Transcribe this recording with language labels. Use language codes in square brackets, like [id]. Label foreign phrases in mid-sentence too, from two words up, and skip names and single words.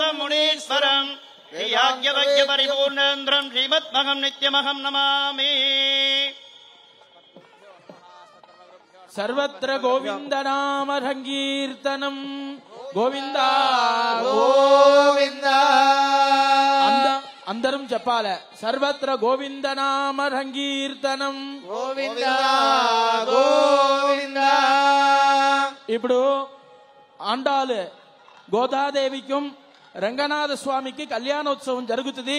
[sa] मुनीश्वरम् याज्ञवल्क्य परिपूर्णेन्द्रं श्रीमद्महं नित्यमहं नमामि। सर्वत्र गोविंद नाम संकीर्तनं गोविंदा गोविंदा [te] అందరం చెప్పాలి. [sa] సర్వత్ర గోవింద నామ సంకీర్తనం గోవిందా గోవిందా. [te] ఇప్పుడు ఆండాలు గోదాదేవికి రంగనాథ స్వామికి కళ్యాణోత్సవం జరుగుతుంది.